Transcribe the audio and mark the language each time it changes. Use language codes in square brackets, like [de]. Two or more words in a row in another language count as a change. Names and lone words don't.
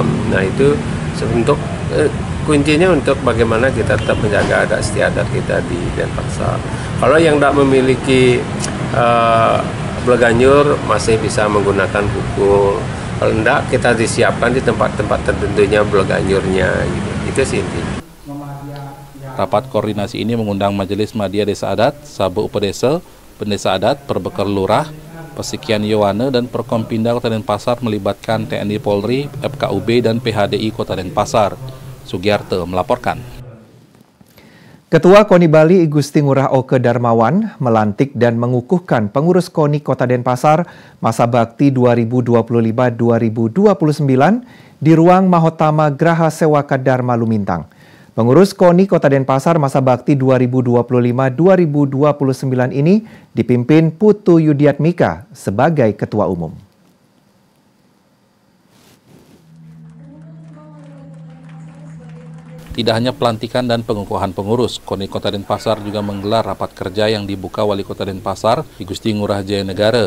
[id] Nah itu untuk kuncinya untuk bagaimana kita tetap menjaga adat istiadat kita di Denpasar. Kalau yang tidak memiliki Bleganyur masih bisa menggunakan pukul. Kalau tidak, kita disiapkan di tempat-tempat tertentunya Bleganyurnya. Gitu. Itu sih intinya. Rapat koordinasi ini mengundang Majelis Madya Desa Adat, Sabu Upedesa, Pendesa Adat, Perbekar Lurah, Pesikian Yowane, dan Perkompinda Kota Denpasar melibatkan TNI Polri, FKUB, dan PHDI Kota Denpasar. Sugiarto melaporkan. Ketua KONI Bali I Gusti Ngurah Oke Darmawan melantik dan mengukuhkan pengurus KONI Kota Denpasar masa bakti 2025-2029 di ruang Mahotama Graha Sewaka Dharma Lumintang. Pengurus KONI Kota Denpasar masa bakti 2025-2029 ini dipimpin Putu Yudiatmika sebagai Ketua Umum. Tidak hanya pelantikan dan pengukuhan pengurus, KONI Kota Denpasar juga menggelar rapat kerja yang dibuka Wali Kota Denpasar I Gusti Ngurah Jaya Negara.